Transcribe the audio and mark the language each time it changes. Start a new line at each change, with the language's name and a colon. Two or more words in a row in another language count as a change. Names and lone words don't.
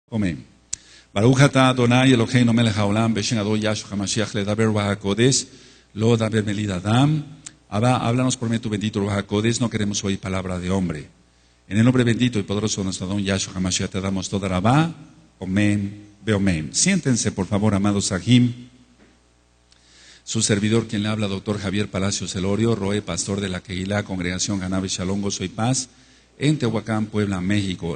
Spanish: Amén.
Hebrew: ברוך אתה אדוני אלוהינו מלך העולם בשם אדון יהשוע המשיח לדבר רוח הקודש לא דבר מליד אדם.
Spanish: Abba, háblanos por medio de tu bendito
Hebrew: רוח הקודש,
Spanish: no queremos oír palabra de hombre. En el nombre bendito y poderoso de nuestro
Hebrew: אדון יהשוע המשיח
Spanish: te damos
Hebrew: תודה רבה.
Spanish: Amén, amén. Siéntense por favor, amados Sahim. Su servidor, quien le habla, doctor Javier Palacios Elorio, Roe, pastor de la Kehilá, Congregación Ganabe Shalom, Gozo y Paz, en Tehuacán, Puebla, México.